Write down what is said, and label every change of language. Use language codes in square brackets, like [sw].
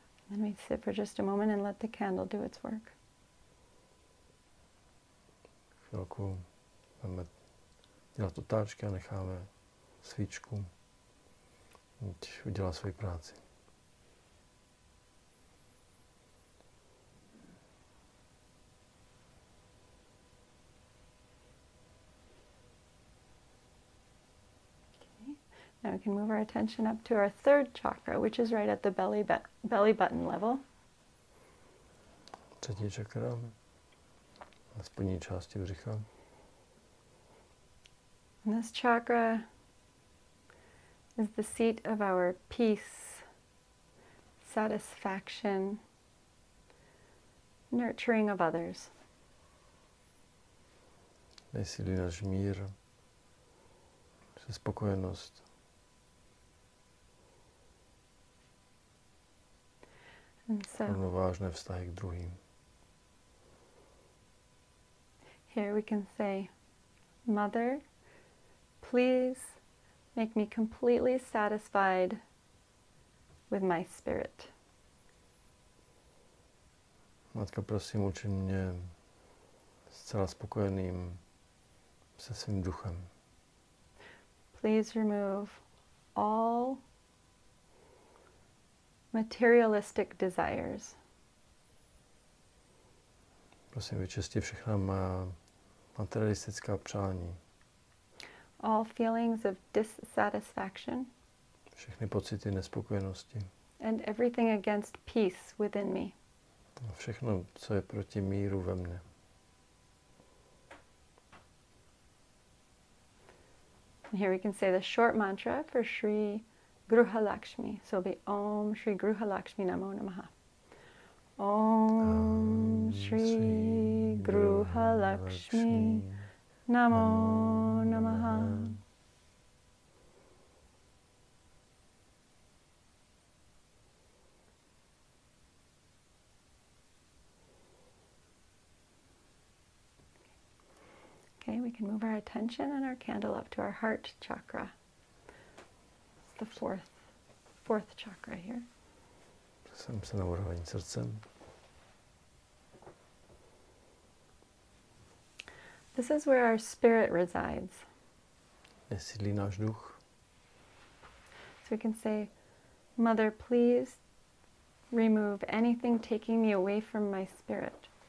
[en] Then we sit for just a moment and let the candle do its work. [cs] Chvilku budeme dělat otáčky a necháme svíčku, ať udělá svoji práci. [en] Now we can move our attention up to our third chakra, which is right at the belly button level. [cs] Třetí čakra, na spodní části břicha. [en] And this chakra is the seat of our peace, satisfaction, nurturing of others. [cs] Tady sílí náš mír, naše spokojenost. [en] And so [cs] Rovnovážné vztahy k druhým. [en] here we can say, Mother, please make me completely satisfied with my spirit. [cs] Matka, prosím, učin mě zcela spokojeným se svým duchem. [en] Please remove all materialistic desires. [cs] Prosím, vyčisti všechna má materialistická přání, [en] All feelings of dissatisfaction [cs] všechny pocity nespokojenosti, [en] and everything against peace within me. [cs] a všechno, co je proti míru ve mně. [en] And here we can say the short mantra for Shri Gruha Lakshmi. So it'll be [sa] Om Shri Gruha Lakshmi Namo Namaha. Om Shri Gruha Lakshmi Namo Namaha. [en] Okay, we can move our attention and our candle up to our heart chakra. It's the fourth chakra here. [cs] Jsem se na úroveň srdcem. [en] This is where our spirit resides. [cs] Kde sídlí náš duch. [en] So we can say, Mother, please remove anything taking me away from my spirit.